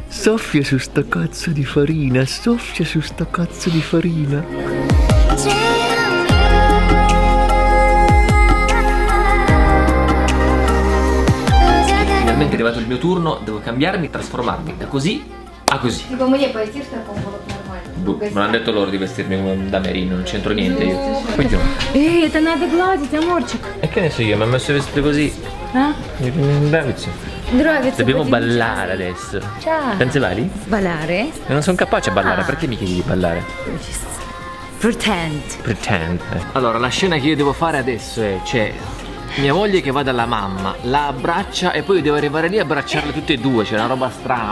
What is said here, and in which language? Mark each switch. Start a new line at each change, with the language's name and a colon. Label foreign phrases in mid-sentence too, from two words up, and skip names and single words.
Italian: Soffia su sta cazzo di farina, soffia su sta cazzo di farina. Finalmente è arrivato il mio turno, devo cambiarmi, trasformarmi da così a così.
Russian: Типа мне пойти в таком было нормально.
Italian: Me l'hanno detto loro di vestirmi come da merino, non c'entro niente io. Poi
Russian: Это надо гладить, аморчик.
Italian: e che ne so io, mi ha messo vestito così. А?
Russian: Nravится. Нравится.
Italian: Dobbiamo ballare adesso. Ciao. Danzevali? Ballare? E non sono capace a ballare, perché mi chiedi di ballare?
English: Pretend. Pretend.
Italian: Allora, la scena che io devo fare adesso è, c'è mia moglie che va dalla mamma, la abbraccia e poi io devo arrivare lì a abbracciarle tutte e due, c'è una roba strana.